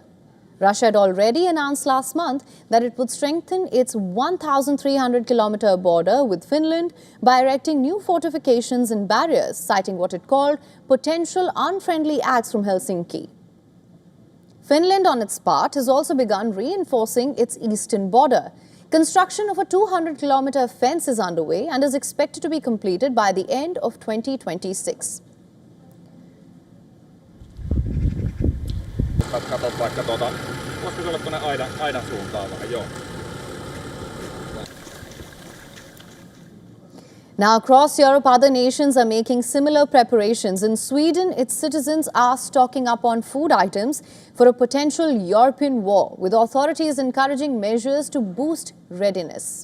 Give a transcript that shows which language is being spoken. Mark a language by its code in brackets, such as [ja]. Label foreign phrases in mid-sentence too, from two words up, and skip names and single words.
[en] Russia had already announced last month that it would strengthen its 1,300-kilometer border with Finland by erecting new fortifications and barriers, citing what it called potential unfriendly acts from Helsinki. Finland, on its part, has also begun reinforcing its eastern border. Construction of a 200-kilometer fence is underway and is expected to be completed by the end of 2026. [fi] Kato vaikka voisiko se olla tuonne aidan suuntaan vähän, joo. [en] Now, across Europe, other nations are making similar preparations. In Sweden, its citizens are stocking up on food items for a potential European war, with authorities encouraging measures to boost readiness.